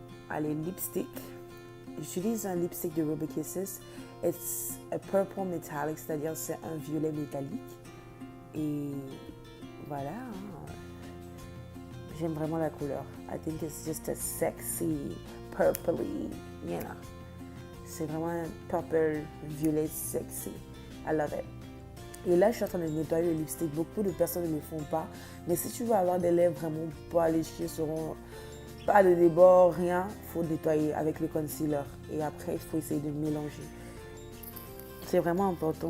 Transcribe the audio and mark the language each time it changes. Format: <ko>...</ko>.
<fr>Allez, lipstick. J'utilise un lipstick de Ruby Kisses.</fr> <en>It's a purple metallic,</en> <fr>c'est-à-dire c'est un violet métallique. Et voilà, j'aime vraiment la couleur.</fr> <en>I think it's just a sexy, purpley, you know.</en> <fr>C'est vraiment un purple, violet sexy.</fr> <en>I love it.</en> <fr>Et là, je suis en train de nettoyer le lipstick. Beaucoup de personnes ne le font pas. Mais si tu veux avoir des lèvres vraiment pas léchées, seront pas de débord, rien, il faut nettoyer avec le concealer. Et après, il faut essayer de mélanger. C'est vraiment important.</fr>